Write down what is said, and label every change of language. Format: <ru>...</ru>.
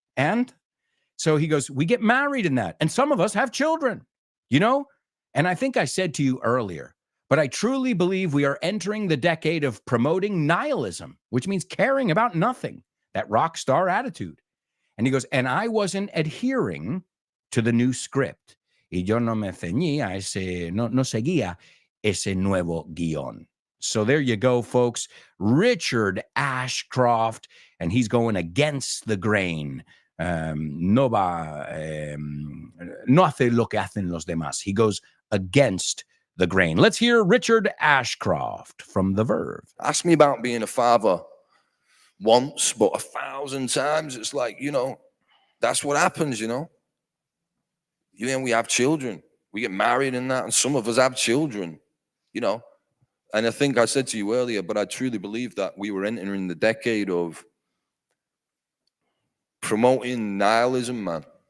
<en>And so he goes, we get married in that. And some of us have children, And I think I said to you earlier, but I truly believe we are entering the decade of promoting nihilism, which means caring about nothing, that rock star attitude. And he goes, and I wasn't adhering to the new script.</en> <es>Y yo no me ceñía no seguía ese nuevo guión.</es> <en>So there you go, folks. Richard Ashcroft, and he's going against the grain.</en> <es>No hace lo que hacen los demás.</es> <en>He goes against the grain. Let's hear Richard Ashcroft from The Verve. Ask me about being a father once, but 1,000 times. It's like, that's what happens, we have children. We get married in that, and some of us have children, And I think I said to you earlier, but I truly believe that we were entering the decade of promoting nihilism, man.</en>